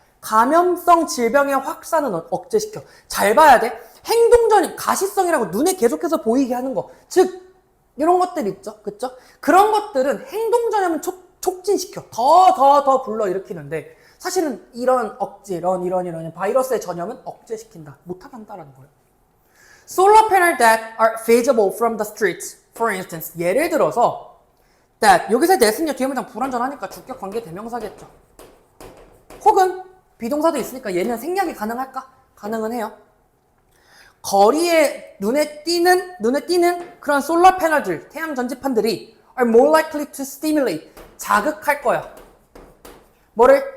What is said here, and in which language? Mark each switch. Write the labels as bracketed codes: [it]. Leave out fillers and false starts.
[ko] 감염성 질병의 확산은 억제시켜. 잘 봐야 돼. 행동전염, 가시성이라고 눈에 계속해서 보이게 하는 거. 즉, 이런 것들 있죠. 그쵸? 그런 것들은 행동 전염을 촉진시켜. 더 불러일으키는데 사실은 이런 억제, 이런 바이러스의 전염은 억제시킨다. 못하게 한다라는 거예요. [en] Solar panel that are visible from the streets. For instance, [ko] 예를 들어서 that 여기서 that은요 뒤에 문장 불완전하니까 주격 관계 대명사겠죠. 혹은 비동사도 있으니까 얘는 생략이 가능할까? 가능은 해요. 거리에 눈에 띄는 그런 솔라 패널들, 태양 전지판들이 [en] are more likely to stimulate, [ko] 자극할 거야. 뭐를?